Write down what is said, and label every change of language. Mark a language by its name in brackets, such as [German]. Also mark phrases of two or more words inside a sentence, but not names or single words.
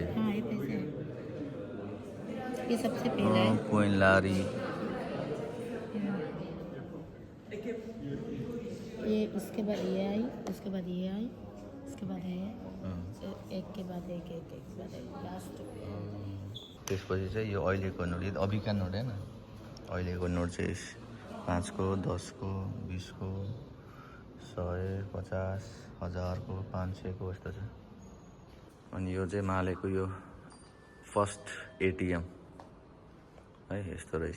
[Hindi] हाँ ये पैसे है। ये सबसे पहला है। कोइन लारी। ये उसके बाद ये आई, उसके बाद ये आई, उसके बाद है एक के बाद एक एक एक बाद एक लास्ट। [Nepali] त्यसपछि चाहिँ यो अहिलेको नोट, यो अभिका नोट होइन, अहिलेको नोट चाहिँ 5 को 10 को 20 को 100 50 1000 को 500 को यस्तो छ। अनि यो चाहिँ मालेको यो [English] first ATM [Nepali] है, यस्तो रहेछ।